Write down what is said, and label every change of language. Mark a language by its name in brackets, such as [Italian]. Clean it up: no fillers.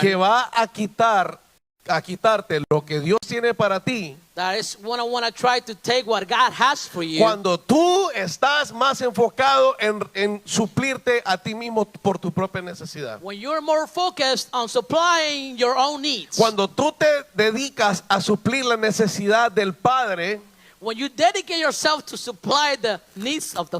[Spanish] que va a quitarte lo que Dios tiene para ti [English] that is want to try to take what God has for you [Spanish] cuando tú estás más enfocado en suplirte a ti mismo por tu propia necesidad. [English] when you're more focused on supplying your own needs. [Spanish] Cuando tú te dedicas a suplir la necesidad del Padre, [English] When you dedicate yourself to supply the needs of the